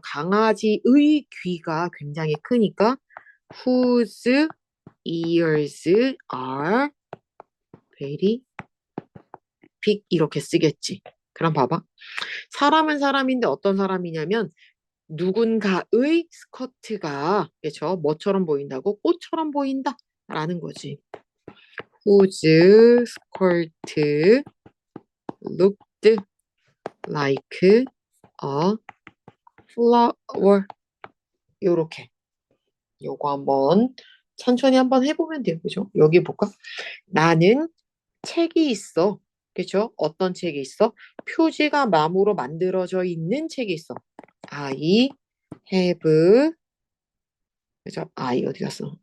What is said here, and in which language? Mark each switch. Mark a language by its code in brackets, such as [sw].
[ko] 강아지의 귀가 굉장히 크니까, [en] whose ears are very big [ko] 이렇게 쓰겠지. 그럼 봐봐. 사람은 사람인데 어떤 사람이냐면, 누군가의 스커트가, 그죠? 뭐처럼 보인다고? 꽃처럼 보인다. 라는 거지. [en] whose skirt looked like a flower. [ko] 요렇게. 요거 한번 천천히 한번 해보면 돼요. 그죠? 여기 볼까? 나는 책이 있어. 그죠? 어떤 책이 있어? 표지가 나무로 만들어져 있는 책이 있어. [en] I have, [ko] 그죠? I 어디 갔어?